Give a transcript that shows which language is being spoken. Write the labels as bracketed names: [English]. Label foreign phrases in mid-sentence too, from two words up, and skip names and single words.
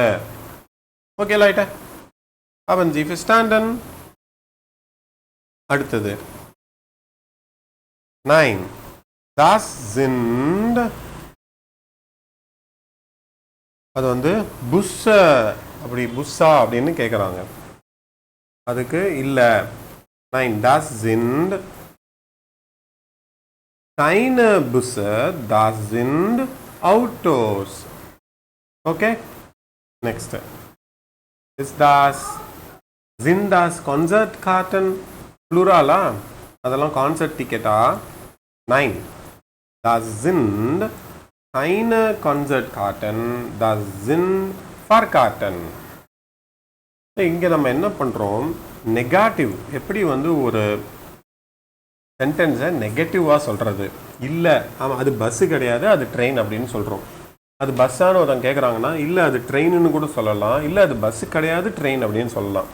[Tamil] ஓகே லைட்டா? [German] haben Sie verstanden? [Tamil] அடுத்தது [German] nein, das sind [Tamil] அது வந்து புஸ்ஸ அப்படி புஸ்ஸா அப்படின்னு கேட்குறாங்க. அதுக்கு இல்லை. [German] nein, das sind keine Busse, das sind Autos. [English] Okay? Next. [German] Ist das, sind das Konzertkarten? Plurala? [Tamil] அதெல்லாம் [English] concert ticket? [German] Nein. Das sind keine Konzertkarten, das sind Fahrkarten. [Tamil] இங்கே நம்ம என்ன பண்ணுறோம், நெகாட்டிவ் எப்படி வந்து ஒரு சென்டென்ஸை நெகட்டிவாக சொல்கிறது, இல்லை ஆமாம் அது பஸ்ஸு கிடையாது அது ட்ரெயின் அப்படின்னு சொல்கிறோம். அது பஸ்ஸானு ஒருத்தன் கேட்குறாங்கன்னா இல்லை அது ட்ரெயின்னு கூட சொல்லலாம், இல்லை அது பஸ்ஸு கிடையாது ட்ரெயின் அப்படின்னு சொல்லலாம்.